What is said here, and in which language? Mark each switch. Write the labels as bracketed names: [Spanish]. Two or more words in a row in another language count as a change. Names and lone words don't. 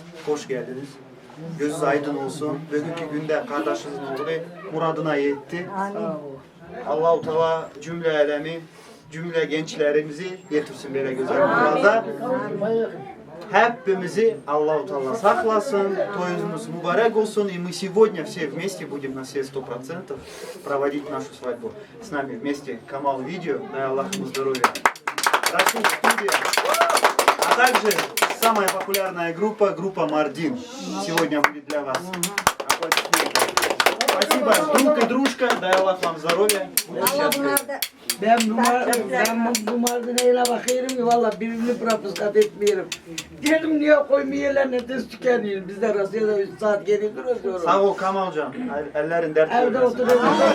[Turkish] Hoş geldiniz. Gözünüz aydın olsun. Bugünkü günde kardeşinizin oğlu muradına yetti. Allah-u Teala cümle alemi, cümle gençlerimizi getirsin böyle güzel murada. Hepimizi Allah-u Teala saklasın, toyumuz mübarek olsun. [Russian] И мы сегодня все вместе будем на все 100% проводить нашу свадьбу. С нами вместе Камал Видео, дай Аллах ему здоровья. Расул Студия, а также самая популярная группа Мардин. Сегодня будет для вас. Аплодисменты. Спасибо, друг и дружка, дай Аллах вам здоровья. Будьте счастливы. [Turkish] Ben bu marzineye bakıyorum ki valla birini propuskat etmiyorum. Dedim niye koymuyorlar ne de tükeniyor. Biz de Rusya'da 3 saat geri duruyoruz. Sağ ol Kamalcan. Ellerin dert Evde görmesin. oturuyoruz.